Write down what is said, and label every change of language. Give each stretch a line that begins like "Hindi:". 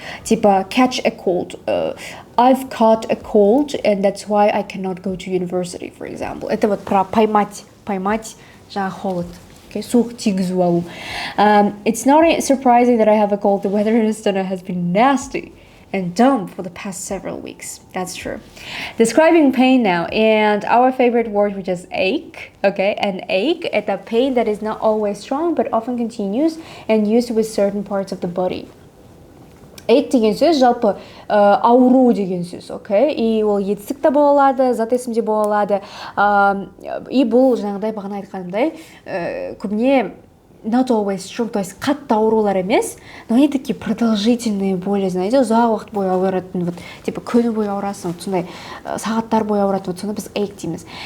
Russian: Типа
English: catch a cold. I've caught a cold and that's why I cannot go to university, for example.
Russian: Это вот про поймать
Kazakh: жаңағы
Russian: холод.
Kazakh: Okay, суық тигізу алу.
English: It's not surprising that I have a cold. The weather in Astana has been nasty and dumb for the past several weeks. That's true. Describing pain now, and our favorite word, which is ache, okay? And ache, it's a pain that is not always strong, but often continues and used with certain parts of the body.
Kazakh: Ache деген сөз, жалпы ауру деген сөз, okay? И ол етістік те бола алады, зат есімде бола алады. И бұл жаңағыдай бағана айтқанымдай, көбіне
English: not always strong,
Russian: то есть
Kazakh: қатты аурулар емес,
Russian: но они такие продолжительные боли, знаете,
Kazakh: ұзақ уақыт бойы ауыратын,
Russian: вот, типа
Kazakh: күні бойы ауырасың, вот сондай сағаттар бойы ауыратын, вот соны біз ache дейміз.